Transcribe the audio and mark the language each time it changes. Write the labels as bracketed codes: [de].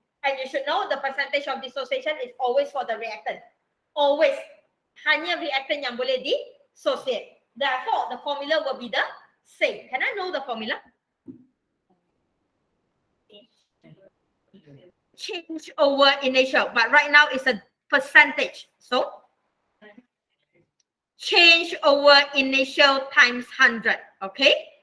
[en] And you should know the percentage of dissociation is always for the reactant. Always. [ms] Hanya reactant yang boleh dissociate. [en] Therefore, the formula will be the same. Can I know the formula? Change over initial, but right now it's a percentage. So, change over initial times 100. Okay?